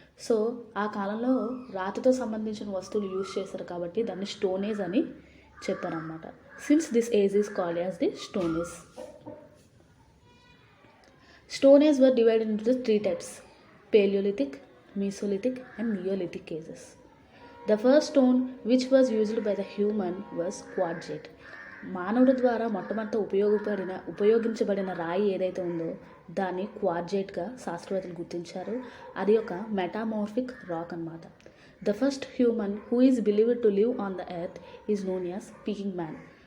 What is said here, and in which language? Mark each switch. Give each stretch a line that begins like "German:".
Telugu: So ఆ కాలంలో రాతితో సంబంధించిన వస్తువులు యూజ్ చేశారు కాబట్టి దాన్ని స్టోన్ ఏజ్ అని చెప్పారన్నమాట.
English: Since this age is called as the stone age. Stone Age were divided into the three types: Paleolithic, Mesolithic and Neolithic ages. The first stone which was used by the human was quartzite.
Telugu: మానవుడి ద్వారా మొట్టమొదట ఉపయోగించబడిన రాయి ఏదైతే ఉందో దాన్ని క్వార్జైట్గా శాస్త్రవేత్తలు గుర్తించారు. అది ఒక మెటామోర్ఫిక్ రాక్ అన్నమాట.
English: The first human who is believed to live on the earth is known as Peking man.